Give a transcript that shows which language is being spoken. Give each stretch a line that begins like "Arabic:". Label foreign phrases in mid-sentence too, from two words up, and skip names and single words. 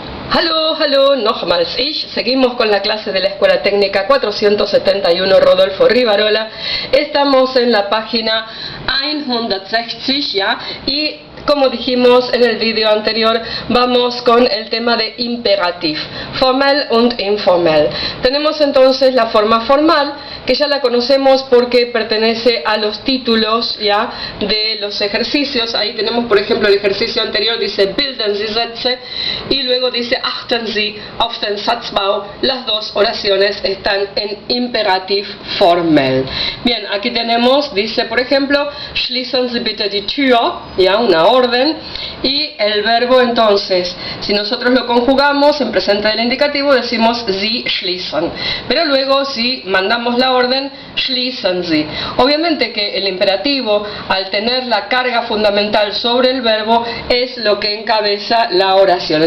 German: Hallo, nochmals ich.
Spanish: Seguimos con la clase de la Escuela Técnica 471 Rodolfo Rivarola. Estamos en la página 160, ¿ya? Y como dijimos en el vídeo anterior, vamos con el tema de
German: imperativ, formell und informell.
Spanish: Tenemos entonces la forma formal, que ya la conocemos porque pertenece a los títulos, ¿ya?, de los ejercicios. Ahí tenemos, por ejemplo, el ejercicio anterior dice
German: bilden Sie Sätze
Spanish: y luego dice
German: achten Sie auf den Satzbau.
Spanish: Las dos oraciones están en
German: imperativ formell.
Spanish: Bien, aquí tenemos, dice por ejemplo,
German: schließen Sie bitte die Tür,
Spanish: ya, una orden, y el verbo entonces, si nosotros lo conjugamos en presente del indicativo decimos
German: Sie schließen,
Spanish: pero luego si mandamos la orden,
German: schließen Sie.
Spanish: Obviamente que el imperativo, al tener la carga fundamental sobre el verbo, es lo que encabeza la oración.